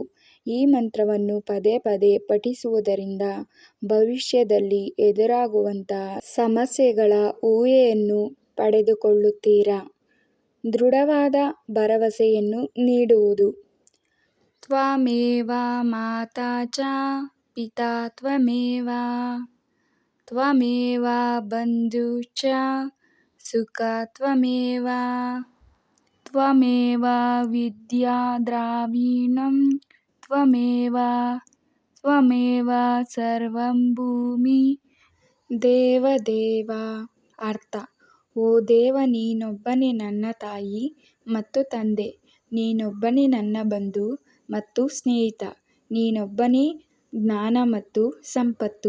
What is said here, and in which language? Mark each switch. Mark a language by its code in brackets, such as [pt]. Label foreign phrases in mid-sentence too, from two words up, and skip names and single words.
[kn] ಈ ಮಂತ್ರವನ್ನು ಪದೇ ಪದೇ ಪಠಿಸುವುದರಿಂದ ಭವಿಷ್ಯದಲ್ಲಿ ಎದುರಾಗುವಂತಹ ಸಮಸ್ಯೆಗಳ ಊಹೆಯನ್ನು ಪಡೆದುಕೊಳ್ಳುತ್ತೀರಾ. ದೃಢವಾದ ಭರವಸೆಯನ್ನು ನೀಡುವುದು. [sa] ತ್ವಮೇವ ಮಾತಾ ಚ ಪಿತಾ ತ್ವಮೇವ, ತ್ವಮೇವ ಬಂಧುಶ್ಚ ಸಖಾ ತ್ವಮೇವ, ತ್ವಮೇವ ವಿದ್ಯಾ ದ್ರವಿಣಂ ತ್ವಮೇವ, ತ್ವಮೇವ ಸರ್ವಂ ಭೂಮಿ ದೇವದೇವ. [kn] ಅರ್ಥ: ಓ ದೇವ, ನೀನೊಬ್ಬನೇ ನನ್ನ ತಾಯಿ ಮತ್ತು ತಂದೆ, ನೀನೊಬ್ಬನೇ ನನ್ನ ಬಂಧು ಮತ್ತು ಸ್ನೇಹಿತ, ನೀನೊಬ್ಬನೇ ಜ್ಞಾನ ಮತ್ತು ಸಂಪತ್ತು.